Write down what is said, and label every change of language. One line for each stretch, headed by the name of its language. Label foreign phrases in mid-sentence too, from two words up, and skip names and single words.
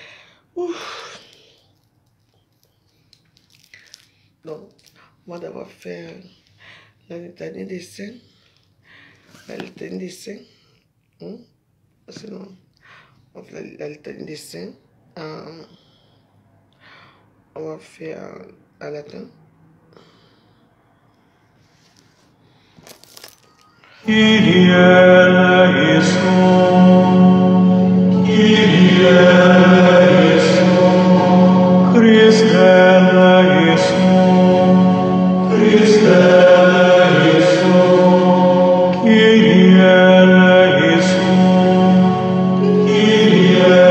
French: Donc, moi d'avoir fait la litanie des saints, sinon, on fait la litanie des saints, on va faire en latin.
Greek: Κύριε ἐλέησον, Κύριε ἐλέησον, Χριστὲ ἐλέησον, Χριστὲ ἐλέησον, Κύριε ἐλέησον, Κύριε